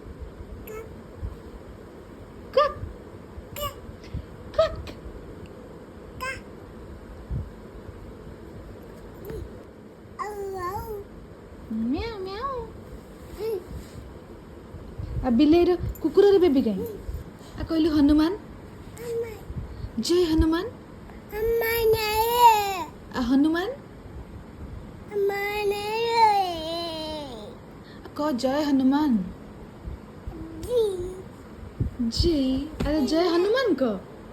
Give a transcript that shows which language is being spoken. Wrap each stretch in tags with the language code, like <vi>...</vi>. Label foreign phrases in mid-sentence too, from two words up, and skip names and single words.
<or>କ୍ୱାକ୍ କ୍ୱାକ୍ ମ୍ୟାଉ ମ୍ୟାଉ। ଆଉ ବିଲେଇର କୁକୁରର ବେବି କାଇଁ? ଆଉ କହିଲୁ ହନୁମାନ ଜୟ ହନୁମାନ। ଆଉ ହନୁମାନ</or> <hi>कह जय हनुमान जी। अरे जय हनुमान को</hi>